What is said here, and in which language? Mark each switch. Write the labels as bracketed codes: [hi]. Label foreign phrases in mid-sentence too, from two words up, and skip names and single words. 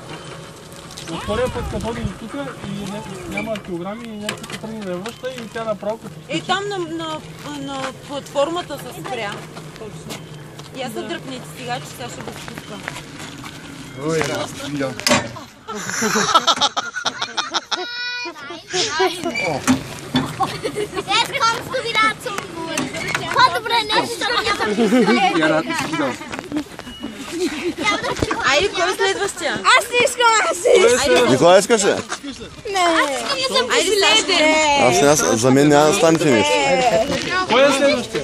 [bg] От втория път, като ходи до тук и няма килограми и някакви се тръгне да я връща и тя направо като... И там на платформата се спря. Точно. И аз се дръпнете сега, че сега ще го спускам. Ой, видям. [de] Jetzt kommst du wieder zum Boden. [bg] По-добре нещо няма. Айде, кой е следващия? Аз не искам, аз не искам. Николай искаше? Не. Аз искам да съм последен. За мен няма да стане финиш. Кой е следващия?